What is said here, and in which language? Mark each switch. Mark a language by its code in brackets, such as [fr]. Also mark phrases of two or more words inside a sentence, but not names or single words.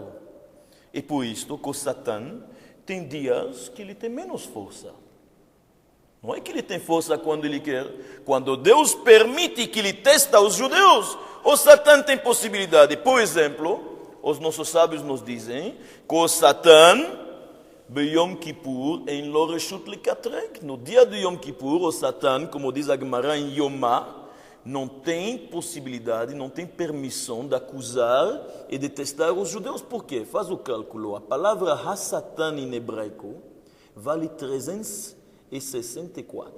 [pt] E por isso que o Satã tem dias que ele tem menos força. Não é que ele tem força quando ele quer. Quando Deus permite que ele testa os judeus, o Satã tem possibilidade. Por exemplo, os nossos sábios nos dizem que o Satã, [he] יום כיפור, אין לו רשות לקטרג. [pt] No dia de Yom Kippur, o Satã, como diz a Gemara em Yomá, não tem possibilidade, não tem permissão de acusar e de testar os judeus. Por quê? Faz o cálculo. A palavra ha-Satan em hebraico vale 364.